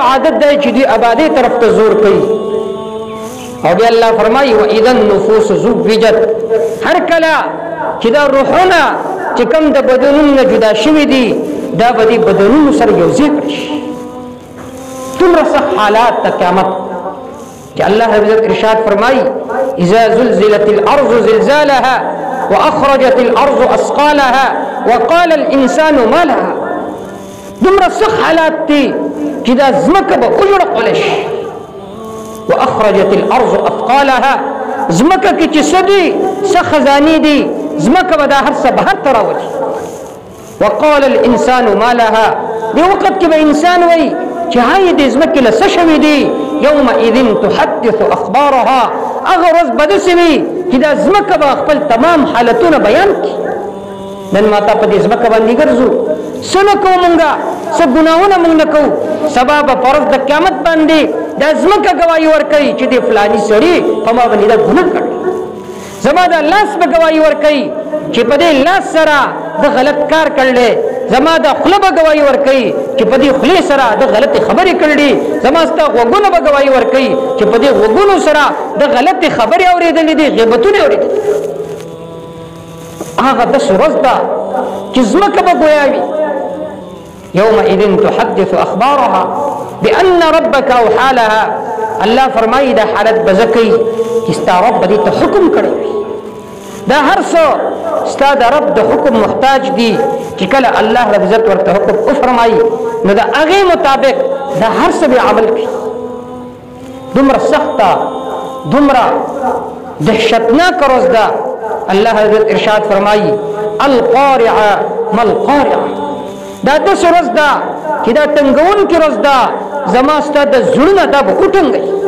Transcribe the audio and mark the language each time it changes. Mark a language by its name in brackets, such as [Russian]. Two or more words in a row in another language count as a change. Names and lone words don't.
[Pashto] عادت دی چې دوی آبادۍ طرف ته زور کوي او بیا الله فرمایي [Arabic] واذا النفوس زوجت [Pashto] هر کله چې دا روحونه چې کوم د بدنونو نه جدا شوي دي دا به دې بدنونو سره یو ځای کړی شي دومره سخت حالات د قیامت چې الله رب العزت ارشاد فرمایي [Arabic] اذا زلزلت الارض زلزالها واخرجت الارض اثقالها وقال الانسان ما لها [Pashto] دومره سخت حالات دي چې دا ځمکه به وژړقولی شي [Arabic] واخرجت الارض اثقالها [Pashto] ځمکه کې چې څه دي څه خزانې دي ځمکه به دا هر څه بهر ته راولي [Arabic] وقال الانسان ما لها [Pashto] دې وخت کې به انسان وایي چې هاي دې ځمکې له څه شوي دي [Arabic] يومئذ تحدث اخبارها [Pashto] هغه ورځ به داسې وي چې دا ځمکه به خپل تمام حالتونه بیان کړي نن ماته په دې ځمکه باندې ګرځو څه نه کوو مونږه څه ګناهونه مونږ نه کوو سبا به په ورځ د قیامت باندې دا ځمکه ګواهي ورکوي چې دې فلاني سړي په ما باندې دا ګناه کړی زما دا لاس به ګواهي ورکوي چې په دې لاس سره د غلط کار کړلی زما دا خوله به ګواهي ورکوي چې په دې خولې سره د غلطې خبرې کړلې زما ستا غوږونه به ګواهي ورکوي چې په دې غوږونو سره د غلطې خبرې اورېدلې دي غیبتونه اورېدلي هغه داسې ورځ ده چې ځمکه به ګویا وي [Arabic] يومئذ تحدث اخبارها بان ربك اوحى لها [Pashto] الله فرمایي دا حالت به زه کوي چې ستا رب به دې ته حکم کړی وي دا هر څه ستا د رب د حکم محتاج دي چې کله الله رب عزت ورته حکم وفرمایي نو د هغې مطابق دا هر څه به عمل کوي دومره سخته دومره دهشتناکه ورځ ده الله رب عزت ارشاد فرمایي [Arabic] القارعه ما القارعه [Pashto] دا داسې ورځ ده چې دا ټنګونکې ورځ ده زما ستا د زړونه دا به وټنګوي